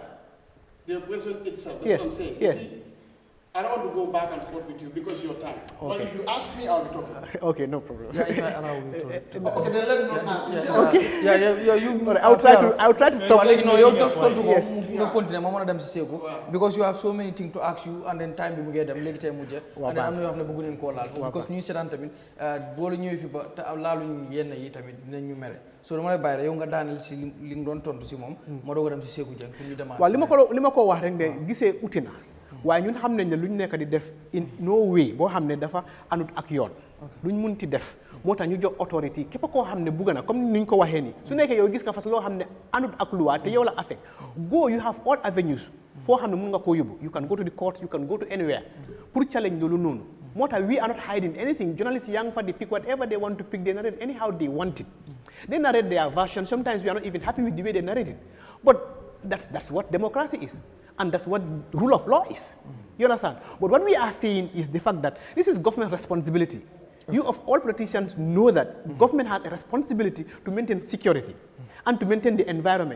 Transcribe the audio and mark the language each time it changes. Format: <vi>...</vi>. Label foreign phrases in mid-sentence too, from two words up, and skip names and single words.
<en>The operation itself, that's Yes. what I'm saying. Yes. You see, I don't want to go back and forth with you because your time. But Okay. if you ask me, I'll be talking. Okay, no problem. Yeah, if I allow you to. Okay, then let me not ask you. Okay. Yeah, you. All right, I'll try to talk. No, you just told to go. Yes. You continue.</en> <wo>Mama dem si seko</wo> <en>because you have so many things to ask you, and then time</en> <wo>bi mu get dem legi tay mu je.</wo> <en>And then</en> <wo>am na yo xamne bëggu len ko laal because ñu sétan tamit bo la ñëw fi ba te laaluñ yenn yi tamit dinañ ñu méré. So dama lay bayé yow nga daanel ci li nga doon tontu ci mom mo dogo dem ci Seku Jeng pour ñu demander. Waaw li ma ko wax rek ne gisee uti na waaye ñun xam nañ ne lu ñu nekk di def</wo> <en>in no way</en> <wo>boo xam ne dafa anut ak yoon lu ñu munti def moo tax ñu jox autorité képp koo xam ne bugg na comme ni ñu ko waxee nii su nekkee yow gis nga fas loo xam ne anut ak loi te yow la affect</wo> <en>go you have all avenues</en> <wo>foo xam ne mun nga koo yóbbu</wo> <en>you can go to the court you can go to anywhere</en> <wo>pour challenge loolu noonu moo tax</wo> <en>we are not hiding anything journalists</en> <wo>yaa ngi fa di</wo> <en>pick whatever they want to pick they narrate anyhow they want it they narrate their version sometimes we are not even happy with the way they narrate it but that's what democracy is. And that's what rule of law is. You understand? But what we are saying is the fact that this is government responsibility. You of all politicians know that government has a responsibility to maintain security and to maintain the environment.</en>